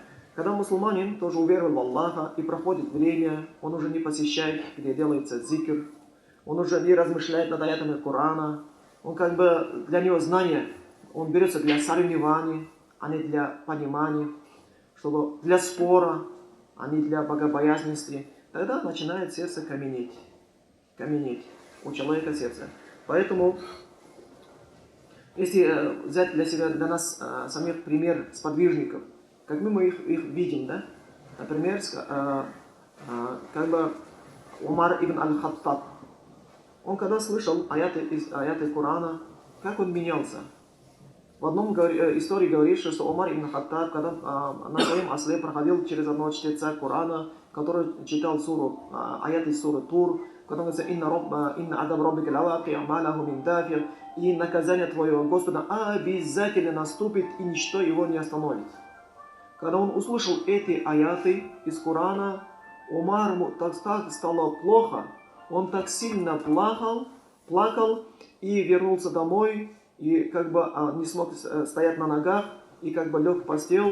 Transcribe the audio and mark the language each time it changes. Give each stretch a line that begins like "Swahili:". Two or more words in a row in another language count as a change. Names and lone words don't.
Russian: Когда мусульманин тоже уверовал в Аллаха и проходит время, он уже не посещает, где делается зикр, он уже не размышляет над аятами Корана, он для него знание, он берется для соревнований, а не для понимания, чтобы для спора, а не для богобоязненности. Тогда начинает сердце каменеть у человека сердце. Поэтому, если взять для нас самих пример сподвижников, как мы их видим, да? Например, Умар ибн аль-Хаттаб, он когда слышал аяты Корана, как он менялся. В одном истории говорится, что Умар ибн Хаттаб, когда на своем осле проходил через одного чтеца Корана, который читал аяты суры Тур, когда он говорит:
Arabic: «إن عذاب ربك لواقع، ما له من دافع»,
Russian: и наказание твоего Господа обязательно наступит, и ничто его не остановит. Когда он услышал эти аяты из Корана, Умару так стало плохо, он так сильно плакал и вернулся домой, и не смог стоять на ногах, и лег в постель.